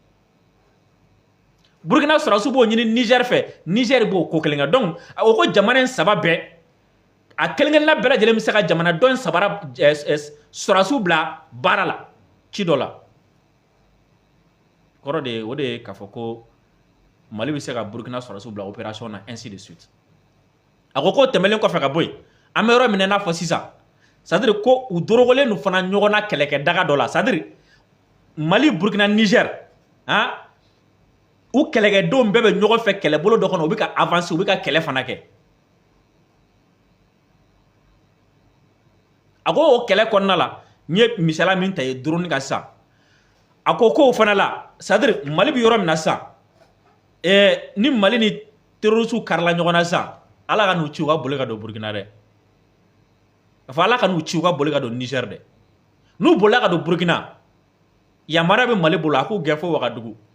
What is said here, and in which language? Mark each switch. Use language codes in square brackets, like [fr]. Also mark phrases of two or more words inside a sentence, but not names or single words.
[bm] Burkina sɔrɔdasiw b'o ɲini Niger fɛ Niger b'o ko kelen kɛ donc o ko jamana in saba bɛɛ a kelen-kelenna bɛɛ lajɛlen bɛ se ka jamana dɔ in sabara sɔrɔdasiw bila baara la ci dɔ la kɔrɔ de o de ye k'a fɔ ko Mali bɛ se ka Burkina sɔrɔdasiw bila opération na [fr] ainsi de suite [bm] a ko k'o tɛmɛlen kɔfɛ ka bɔ yen an bɛ yɔrɔ min n'a fɔ sisan [fr] c'est à dire [bm] ko u dorogolen don fana ɲɔgɔn na kɛlɛkɛ daga dɔ la [fr] c'est à dire [bm] Mali Burkina Niger u kɛlɛkɛdenw bɛɛ bɛ ɲɔgɔn fɛ kɛlɛbolo dɔ kɔnɔ u bɛ ka avancer u bɛ ka kɛlɛ fana kɛ a ko o kɛlɛ kɔnɔna la n ye misaliya min ta ye drone kan sisan a ko k'o fana la [fr] c'est à dire [bm] Mali bɛ yɔrɔ min na sisan ni Mali ni terroristes karila ɲɔgɔn na sisan Ala ka n'u ci u ka boli ka don Burkina dɛ ka fɔ Ala ka n'u ci u ka boli ka don Niger dɛ n'u bolila ka don Burkina yamaruya bɛ Mali bolo a k'u gɛn fo Wagadugu